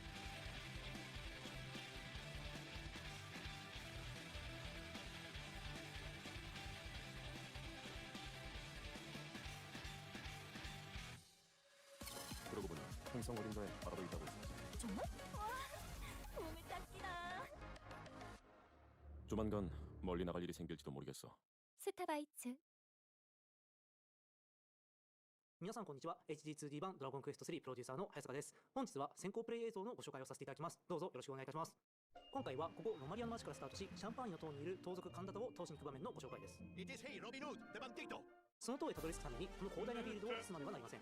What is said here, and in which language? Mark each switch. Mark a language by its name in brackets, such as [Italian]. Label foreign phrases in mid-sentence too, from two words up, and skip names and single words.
[Korean] 그러고 보니 행성 어딘가에 바로 있다고 했어. 정말? 와, 몸을 딱 끼나. 조만간 멀리 나갈 일이 생길지도 모르겠어. 스타바이츠. [Japanese] 皆さんこんにちは。 HD2D 版ドラゴンクエスト3プロデューサーの早坂です。本日は先行プレイ映像のご紹介をさせていただきます。どうぞよろしくお願いいたします。今回はここロマリアの街からスタートし、シャンパーニュの塔にいる盗賊カンダタを倒しに行く場面のご紹介です。その塔へたどり着くためにこの広大なフィールドを進まねばなりません。